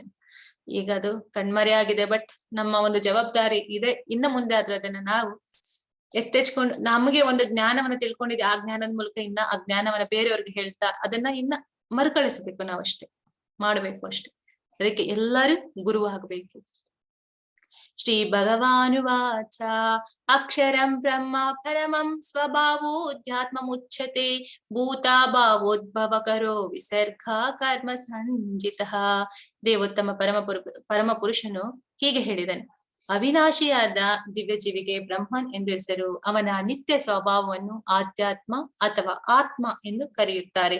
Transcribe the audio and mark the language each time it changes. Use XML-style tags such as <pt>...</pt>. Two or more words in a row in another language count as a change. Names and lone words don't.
<kn>ಈಗ ಅದು ಕಣ್ಮರೆ ಆಗಿದೆ. ಬಟ್ ನಮ್ಮ ಒಂದು ಜವಾಬ್ದಾರಿ ಇದೆ, ಇನ್ನು ಮುಂದೆ ಆದ್ರೆ ಅದನ್ನ ನಾವು ಎತ್ತೆಚ್ಕೊಂಡು ನಮಗೆ ಒಂದು ಜ್ಞಾನವನ್ನ ತಿಳ್ಕೊಂಡಿದ್ದೆ, ಆ ಜ್ಞಾನದ ಮೂಲಕ ಇನ್ನ ಆ ಜ್ಞಾನವನ್ನ ಬೇರೆಯವ್ರಿಗೆ ಹೇಳ್ತಾ ಅದನ್ನ ಇನ್ನ ಮರುಕಳಿಸ್ಬೇಕು. ನಾವಷ್ಟೇ ಮಾಡ್ಬೇಕು ಅಷ್ಟೆ. ಅದಕ್ಕೆ ಎಲ್ಲರೂ ಗುರುವಾಗಬೇಕು.</kn> <sa>ಶ್ರೀ ಭಗವಾನುವಾಚ ಅಕ್ಷರಂ ಬ್ರಹ್ಮ ಪರಮಂ ಸ್ವಭಾವೋಧ್ಯಾತ್ಮ ಮುಚ್ಯತೆ ಭೂತ ಭಾವೋದ್ಭವಕರೋ ವಿಸರ್ಗ ಕರ್ಮ ಸಂಜಿತಃ.</sa> <kn>ದೇವೋತ್ತಮ ಪರಮ ಪುರುಷನು ಹೀಗೆ ಹೇಳಿದನು, ಅವಿನಾಶಿಯಾದ ದಿವ್ಯ ಜೀವಿಗೆ ಬ್ರಹ್ಮನ್ ಎಂದು ಹೆಸರು. ಅವನ ನಿತ್ಯ ಸ್ವಭಾವವನ್ನು ಆಧ್ಯಾತ್ಮ ಅಥವಾ ಆತ್ಮ ಎಂದು ಕರೆಯುತ್ತಾರೆ.</kn>